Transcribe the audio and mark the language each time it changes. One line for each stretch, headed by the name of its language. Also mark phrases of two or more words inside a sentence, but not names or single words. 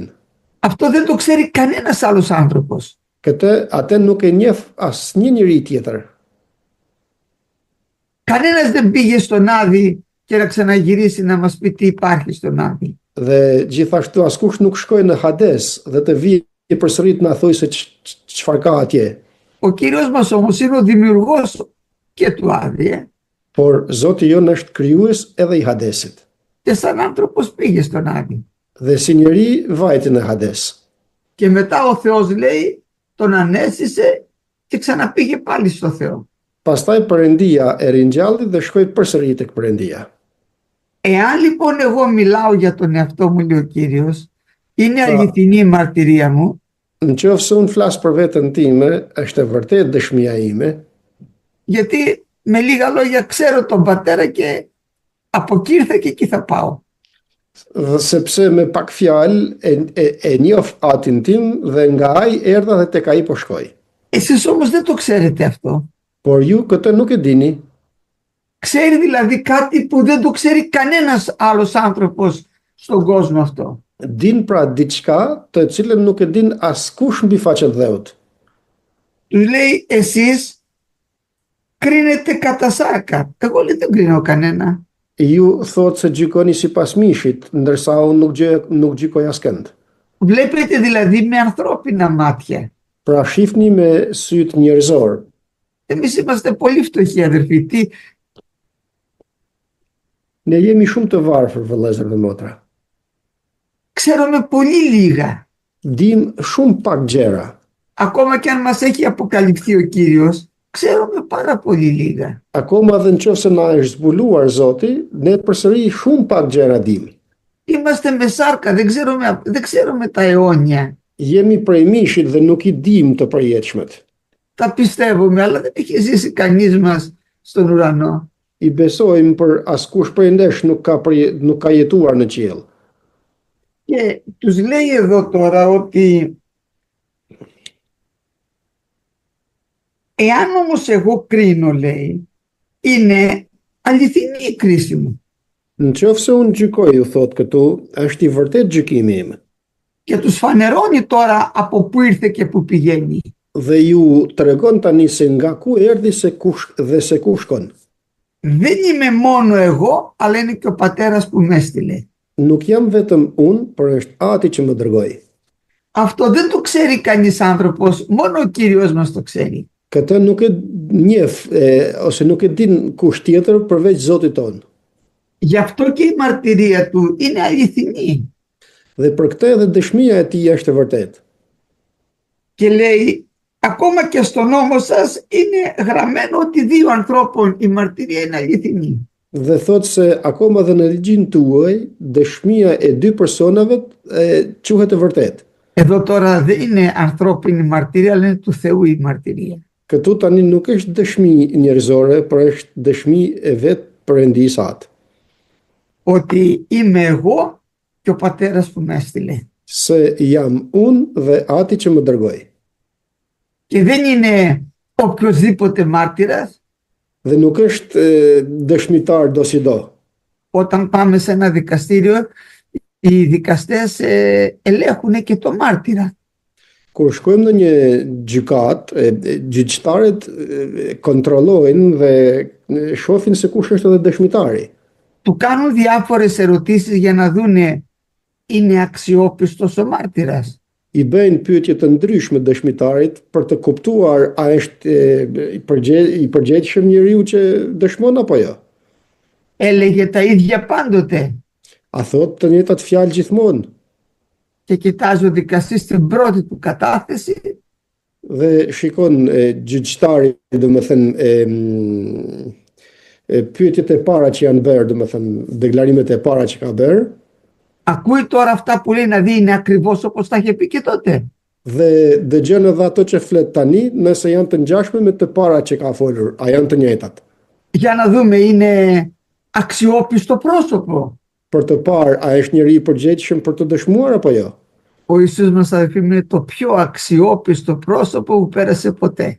Greek: Αυτό δεν το ξέρει κανένας άλλος άνθρωπος.
Albanian: Atë nuk e njeh asnjë njeri tjetër.
Greek: Κανένας δεν πήγε στον Άδη και να ξαναγυρίσει να μας πει τι υπάρχει στον Άδη.
Albanian: Dhe gjithashtu askush nuk shkoi në Hades dhe të vijë përsëri të na thojë se çfarë ka atje.
Greek: Ο Κύριος μας όμως είναι ο δημιουργός και του Άδη.
Albanian: Por Zoti jon është krijues edhe i Hadesit.
Greek: Και σαν άνθρωπος πήγε στον Άδη.
Albanian: Dhe si njeri vajti në Hades.
Greek: Και μετά ο Θεός λέει τον ανέστησε και ξαναπήγε πάλι στο Θεό.
Albanian: Pastaj Perëndia e ringjalli dhe shkoi përsëri tek Perëndia.
Greek: Εάν λοιπόν εγώ μιλάω για τον εαυτό μου, λέει ο Κύριος, είναι αληθινή η μαρτυρία μου,
Albanian: Në qoftë se unë flas për veten time, është e vërtet dëshmia ime,
Greek: γιατί με λίγα λόγια ξέρω τον πατέρα και από εκεί ήρθα και εκεί θα πάω.
Albanian: dhe sepse me pak fjalë e njoh atin tim dhe nga ai erdha dhe tek ai po shkoj.
Greek: Εσείς όμως δεν το ξέρετε αυτό.
Albanian: Por ju këtë nuk e dini.
Greek: Ξέρει δηλαδή κάτι που δεν το ξέρει κανένας άλλος άνθρωπος στον κόσμο αυτό.
Albanian: Din pra diçka të cilën nuk e din askush mbi faqen dheut.
Greek: Τους λέει εσείς κρίνετε κατά σάρκα. Εγώ λέει δεν κρίνω κανένα.
Albanian: Ju thot se gjykoni sipas mishit, ndërsa unë nuk gjykoj askënd.
Greek: Βλέπετε δηλαδή με ανθρώπινα μάτια.
Albanian: Pra shifni me syt njerëzor.
Greek: Εμείς είμαστε πολύ φτωχοί αδερφοί.
Albanian: Ne jemi shumë të varfër, vëllezër dhe motra.
Greek: Ξέρουμε πολύ λίγα.
Albanian: Dim shumë pak gjëra.
Greek: Ακόμα και αν μας έχει αποκαλυφθεί ο Κύριος, ξέρουμε πάρα πολύ λίγα.
Albanian: Akoma dhe nëse na është zbuluar Zoti, ne përsëri shumë pak gjëra dim.
Greek: Είμαστε με σάρκα, δεν ξέρουμε τα αιώνια.
Albanian: Jemi prej mishit dhe nuk i dim të përjetshmet.
Greek: Τα πιστεύουμε, αλλά δεν έχει ζήσει κανείς μας στον ουρανό.
Albanian: I besojmë për askush prej nesh nuk ka jetuar në qiell.
Greek: Και τους λέει εδώ τώρα ότι εάν όμως εγώ κρίνω, λέει, είναι αληθινή η κρίση μου.
Albanian: Nëse unë gjykoj, u thot këtu, është i vërtet gjykimi im.
Greek: Και τους φανερώνει τώρα από πού ήρθε και πού πηγαίνει.
Albanian: Dhe ju tregon tani se nga ku erdhi dhe se ku shkon.
Greek: Δεν είμαι μόνο εγώ, αλλά είναι και ο πατέρας που με έστειλε.
Albanian: Nuk jam vetëm unë, por është Ati që më dërgoi.
Greek: Αυτό δεν το ξέρει κανείς άνθρωπος, μόνο ο Κύριος μας το ξέρει.
Albanian: Këtë nuk e njeh ose nuk e din kush tjetër përveç Zotit ton.
Greek: Γι' αυτό και η μαρτυρία του είναι αληθινή.
Albanian: Dhe për këtë edhe dëshmia e tij është e vërtetë.
Greek: Και λέει, ακόμα και στον νόμο σας είναι γραμμένο ότι δύο ανθρώπων η μαρτυρία είναι αληθινή.
Albanian: Dhe thot se akoma dhe në ligjin tuaj, dëshmia e dy personave quhet e vërtetë.
Greek: Εδώ τώρα δεν είναι ανθρώπινη μαρτυρία, αλλά είναι του Θεού η μαρτυρία.
Albanian: Këtu tani nuk është dëshmi njerëzore, por është dëshmi e vetë Perëndis atë.
Greek: Ότι είμαι εγώ και ο πατέρας που με έστειλε.
Albanian: Se jam unë dhe Ati që më dërgoi.
Greek: Και δεν είναι οποιοσδήποτε μάρτυρας.
Albanian: Dhe nuk është dëshmitar do si do.
Greek: Όταν πάμε σε ένα δικαστήριο, οι δικαστές ελέγχουν και το μάρτυρα.
Albanian: Kur shkojmë në një gjykat, gjyqtarët kontrollojnë dhe shohin se kush është edhe dëshmitari.
Greek: Του κάνουν διάφορες ερωτήσεις για να δούνε είναι αξιόπιστος ο μάρτυρας.
Albanian: I bëjnë pyetje të ndryshme dëshmitarit për të kuptuar a është i përgjegjshëm njeriu që dëshmon apo jo.
Greek: Έλεγε τα ίδια πάντοτε.
Albanian: A thot të njëjtat fjalë gjithmonë.
Greek: Και κοιτάζει ο δικαστής την πρώτη του κατάθεση.
Albanian: Dhe shikon gjyqtari, domethënë pyetjet e para që janë bërë, domethënë deklarimet e para që ka bërë.
Greek: Ακούει τώρα αυτά που λέει να δει είναι ακριβώς όπως τα είχε πει και τότε.
Albanian: Dhe dëgjon edhe ato që flet tani, nëse janë të ngjashme me të para që ka folur, a janë të njëjtat.
Greek: Για να δούμε είναι αξιόπιστο πρόσωπο.
Albanian: Për të parë, a është njeri i përgjegjshëm për të dëshmuar apo jo?
Greek: Ο Ιησούς μας αδελφοί είναι το πιο αξιόπιστο πρόσωπο που πέρασε ποτέ.